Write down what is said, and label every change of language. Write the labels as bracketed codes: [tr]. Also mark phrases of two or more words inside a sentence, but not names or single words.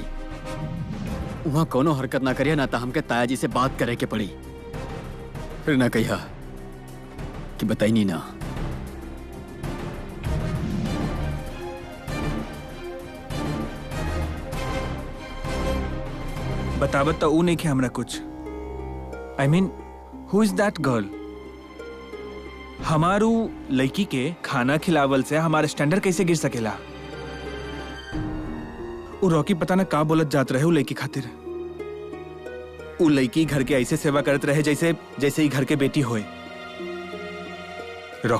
[bho] वहाँ कोनो हरकत ना करिया, ना तो हमके ताया जी से बात करे के पड़ी। फिर ना कहिया कि बताई नहीं ना। बतावत तो ऊ नहीं के हमरा कुछ। [en] I mean who is that girl? [bho] हमारू लड़की के खाना खिलावल से हमारे स्टैंडर्ड कैसे गिर सकेला? उ रॉकी पता ना का बोलत जात रहे उ लड़की खातिर। उ लड़की घर के ऐसे सेवा करत रहे जैसे जैसे ही घर के बेटी होए।